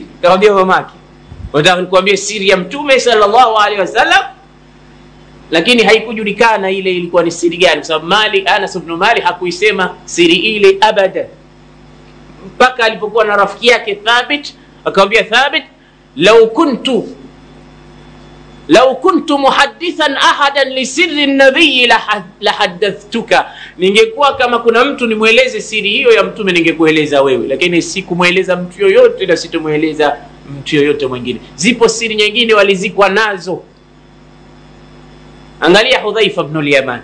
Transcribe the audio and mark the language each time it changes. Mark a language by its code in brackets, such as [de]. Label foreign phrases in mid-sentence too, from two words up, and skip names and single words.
[sw] Kaambia mamake, nataka nikwambie siri ya Mtume [ar] صلى الله عليه وسلم, [sw] lakini haikujulikana ile ilikuwa ni siri gani, kwa sababu Anas ibn Malik hakuisema siri ile abada, mpaka alipokuwa na rafiki yake Thabit. Akamwambia Thabit, [ar] لو كنت محدثا أحدا لسر النبي لحدثتك, [sw] ningekuwa kama kuna mtu nimweleze siri hiyo ya Mtume ningekueleza wewe, lakini sikumweleza mtu yoyote na sitomweleza mtu yoyote mwingine. Zipo siri nyingine walizikwa nazo. Angalia Hudhaifa ibn al-Yaman.